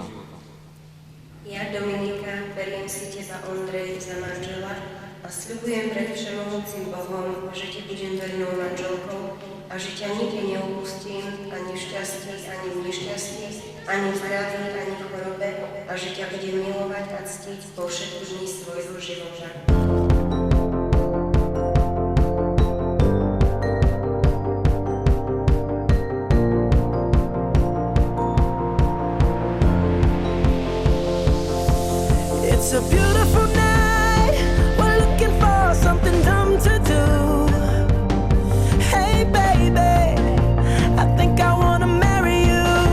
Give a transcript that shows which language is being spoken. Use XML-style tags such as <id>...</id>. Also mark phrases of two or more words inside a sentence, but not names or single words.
<sk>Ja, Dominika, beriem si teba, Ondrej, za manžela a sľubujem pred Všemohúcim Bohom, že ti budem vernou manželkou a že ťa nikdy neopustím, ani v šťastí, ani v nešťastí, ani v zdraví, ani v chorobe a že ťa budem milovať a ctiť po všetky dni svojho života.</sk> <en>It's a beautiful night. We're looking for something dumb to do. Hey baby, I think I wanna marry you.</en>